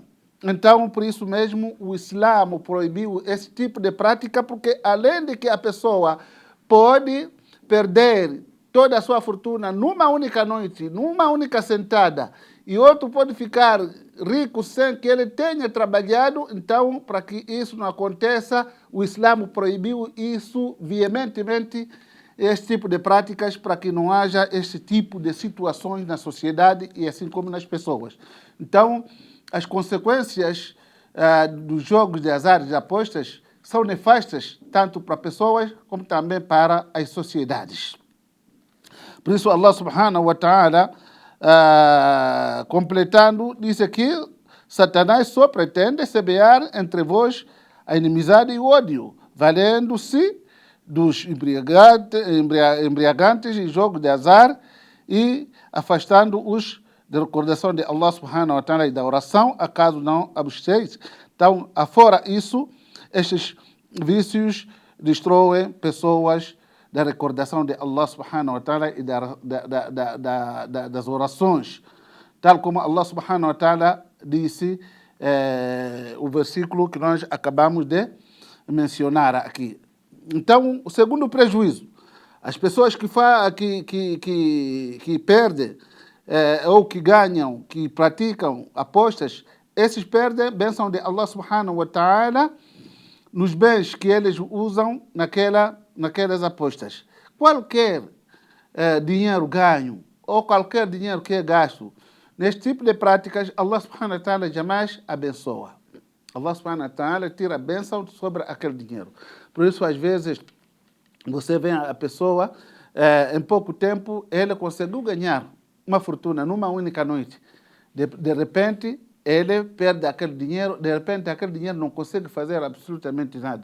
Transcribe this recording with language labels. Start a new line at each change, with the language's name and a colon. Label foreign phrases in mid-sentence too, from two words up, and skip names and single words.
Portuguese: Então, por isso mesmo, o Islã proibiu esse tipo de prática, porque além de que a pessoa pode perder toda a sua fortuna numa única noite, numa única sentada, e outro pode ficar rico sem que ele tenha trabalhado, então, para que isso não aconteça, o Islã proibiu isso veementemente, esse tipo de práticas, para que não haja esse tipo de situações na sociedade e assim como nas pessoas. Então, as consequências dos jogos de azar e de apostas são nefastas tanto para pessoas como também para as sociedades. Por isso,
Arabic: الله سبحانه وتعالى,
Portuguese: completando, diz aqui: Satanás só pretende semear entre vós a inimizade e o ódio, valendo-se dos embriagantes e jogos de azar e afastando-os da recordação de
Arabic: الله سبحانه وتعالى
Portuguese: e da oração, acaso não absteis. Então, afora isso, estes vícios destroem pessoas da recordação de
Arabic: الله سبحانه وتعالى
Portuguese: e das orações. Tal como
Arabic: الله سبحانه وتعالى
Portuguese: disse, o versículo que nós acabamos de mencionar aqui. Então, o segundo prejuízo, as pessoas que perdem ou que ganham, que praticam apostas, esses perdem a bênção de
Arabic: الله سبحانه وتعالى
Portuguese: nos bens que eles usam naquelas apostas. Qualquer dinheiro ganho ou qualquer dinheiro que é gasto neste tipo de práticas,
Arabic: الله سبحانه وتعالى
Portuguese: jamais abençoa.
Arabic: الله سبحانه وتعالى
Portuguese: tira a bênção sobre aquele dinheiro. Por isso, às vezes, você vê a pessoa, em pouco tempo, ele conseguiu ganhar uma fortuna numa única noite. De repente, ele perde aquele dinheiro, de repente aquele dinheiro não consegue fazer absolutamente nada.